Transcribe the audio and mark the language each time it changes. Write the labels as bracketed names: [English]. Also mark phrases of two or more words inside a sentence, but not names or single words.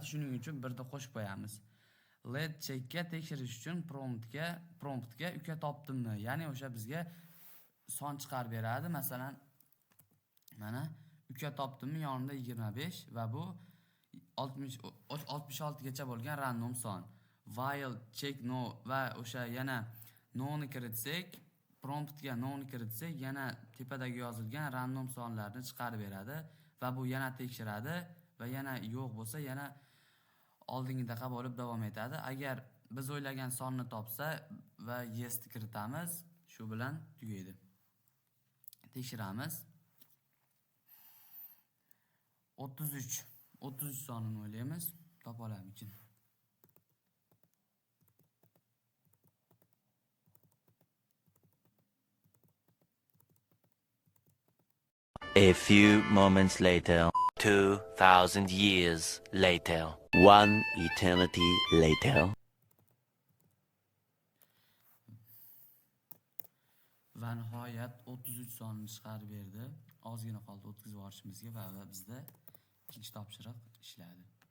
[Uzbek] Shuning uchun birni qo'shib qo'yamiz. [English] Let checkga [Uzbek] tekshirish uchun promptga uka topdimmi? Ya'ni o'sha bizga son chiqarib beradi. Masalan, mana uka topdimmi yonida 25 va bu 66 gacha bo'lgan random son. [English] While check [Uzbek] no va o'sha yana no ni kiritsak, promptga no ni kiritsak, yana tepadagi yozilgan random sonlarni chiqarib beradi va bu yana tekshiradi va yana yo'q bo'lsa, yana oldingidaqa bo'lib davom etadi. Agar biz o'ylagan sonni topsa va yes ni kiritamiz, shu bilan tugaydi. Tekshiramiz. 33 sonini o'ylaymiz. Topa olamizmi? [English] A few moments later, 2000 years later, one eternity later. [Uzbek] Va nihoyat 33 sonni chiqarib berdi. Ozgina qoldi o'tkazib yuborishimizga va bizda ikkinchi topshiriq ishladi.